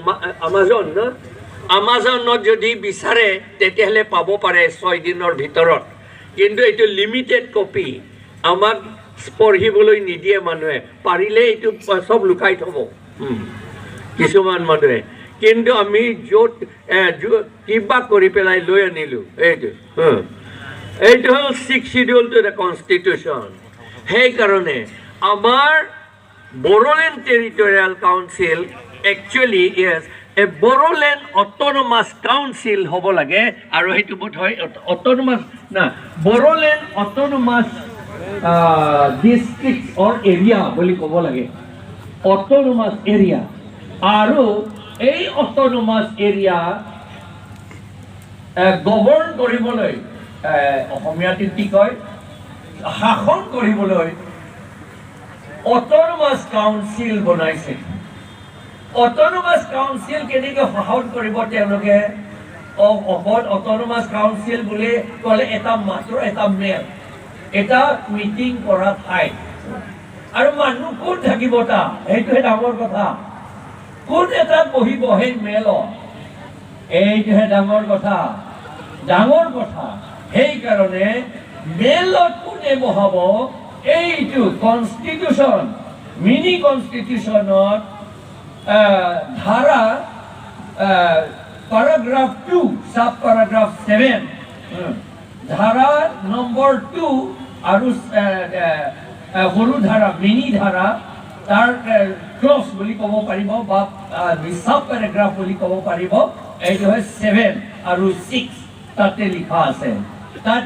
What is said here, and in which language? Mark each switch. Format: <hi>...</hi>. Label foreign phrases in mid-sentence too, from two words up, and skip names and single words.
<as>আমাজনত যদি বিচাৰে তেতিয়াহ'লে পাব পাৰে 6 দিনৰ ভিতৰত কিন্তু এইটো লিমিটেড কপি আমাক পঢ়িবলৈ নিদিয়ে মানুহে পাৰিলে এইটো সব লুকাই থব কিছুমান মানুহে কিন্তু আমি য'ত কিবা কৰি পেলাই লৈ আনিলো এইটো হ'ল</as> <en>6th schedule to the Constitution.</en> <as>সেইকাৰণে আমাৰ</as> <en>Boroland Territorial Council actually is a Boroland Autonomous Council</en> <as>হ'ব লাগে আৰু সেইটো বোধ হয়</as> <en>autonomous না Boroland Autonomous district or area</en> <as>বুলি ক'ব লাগে</as> <en>autonomous area</en> <as>আৰু এই</as> <en>autonomous area</en> <as>govern কৰিবলৈ অসমীয়াত কি কয় শাসন কৰিবলৈ</as> <en>autonomous council</en> <as>বনাইছে autonomous council কেনেকৈ শাসন কৰিব তেওঁলোকে</as> <en>autonomous council</en> <as>বুলি ক'লে এটা মাত্ৰ এটা মেল এটা মিটিং কৰা ঠাই আৰু মানুহ কোন থাকিব তা এইটোহে ডাঙৰ কথা কোন এটা বহিব সেই মেল এইটোহে ডাঙৰ কথা সেইকাৰণে মেলত কোনে বহাব এইটো কনষ্টিটিউশ্যন মিনি কনষ্টিটিউশ্যনত ধাৰা</as> <en>paragraph 2 sub paragraph 7</en> <as>ধাৰা নম্বৰ 2 আৰু সৰু ধাৰা মিনি ধাৰা তাৰ ক্লজ বুলি ক'ব পাৰিব বা</as> <en>sub paragraph</en> <as>বুলি ক'ব পাৰিব এইটো হয় 7 আৰু 6 তাতে লিখা আছে তাত</as>